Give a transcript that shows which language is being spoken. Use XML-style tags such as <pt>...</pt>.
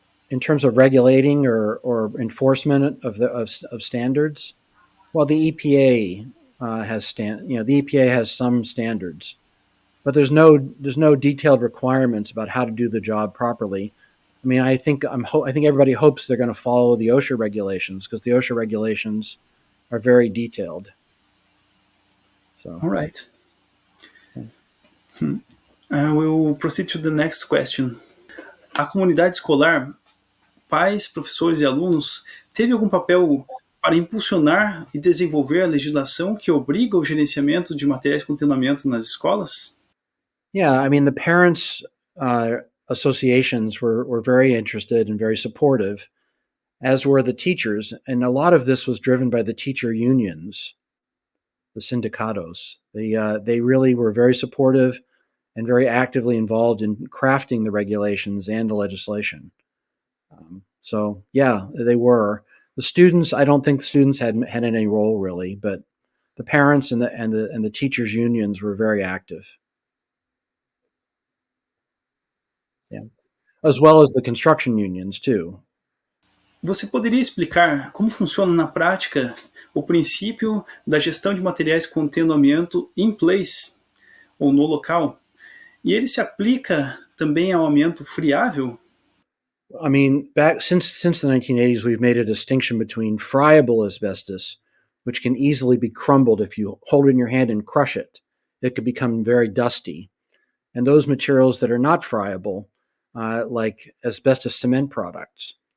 <en>In terms of regulating or enforcement of standards, well, the EPA the EPA has some standards, but there's no detailed requirements about how to do the job properly. I mean, I think everybody hopes they're going to follow the OSHA regulations, because the OSHA regulations are very detailed. So, all right. We will proceed to the next question.</en> <pt>A comunidade escolar, pais, professores e alunos, teve algum papel para impulsionar e desenvolver a legislação que obriga o gerenciamento de materiais de contaminamento nas escolas?</pt> <en>Yeah, I mean, the parents' associations were very interested and very supportive, as were the teachers. And a lot of this was driven by the teacher unions, the sindicatos. They really were very supportive and very actively involved in crafting the regulations and the legislation. So yeah, they were. The students, I don't think the students had any role really, but the parents and the teachers unions were very active. Yeah, as well as the construction unions too.</en> <pt>Você poderia explicar como funciona na prática o princípio da gestão de materiais contendo amianto in place, ou no local? E ele se aplica também ao amianto friável?</pt> <en>I mean, back since the 1980s, we've made a distinction between friable asbestos, which can easily be crumbled if you hold it in your hand and crush it. It could become very dusty. And those materials that are not friable, like asbestos cement products.</en>